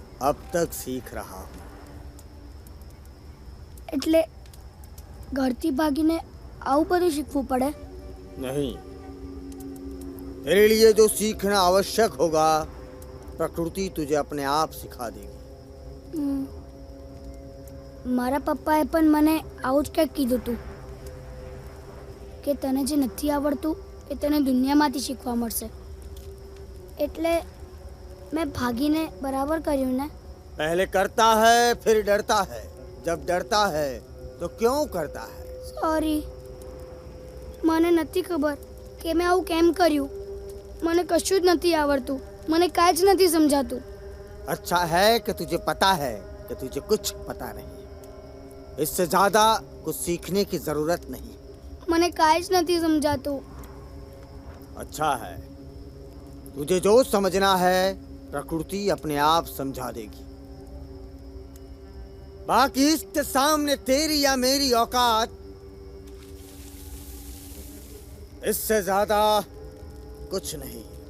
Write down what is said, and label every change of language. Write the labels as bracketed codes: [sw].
[hi] अब तक सीख रहा हूँ. [gu] એટલે ઘરથી ભાગીને આવું બધું શીખવું પડે? [hi] नहीं, तेरे लिए जो सीखना आवश्यक होगा प्रकृति तुझे अपने आप सिखा देगी. [gu] મારા પપ્પાએ પણ મને આવું જ કંઈક કીધું હતું કે તને જે નથી આવડતું એ તને દુનિયામાંથી શીખવા મળશે. એટલે મેં ભાગીને બરાબર કર્યું ને. [hi] पहले करता है फिर डरता है. जब डरता है तो क्यों करता है? [gu] સોરી, મને નથી ખબર કે મેં આવું કેમ કર્યું. મને કશું જ નથી આવડતું, મને કાંઈ જ નથી સમજાતું. [hi] अच्छा है कि तुझे पता है कि तुझे कुछ पता नहीं. इससे ज्यादा कुछ सीखने की जरूरत नहीं. [gu] મને કાંઈ જ નથી समझाતું. [hi] अच्छा है. तुझे जो समझना है प्रकृति अपने आप समझा देगी. बाकी इसके सामने तेरी या मेरी औकात इससे ज्यादा कुछ नहीं.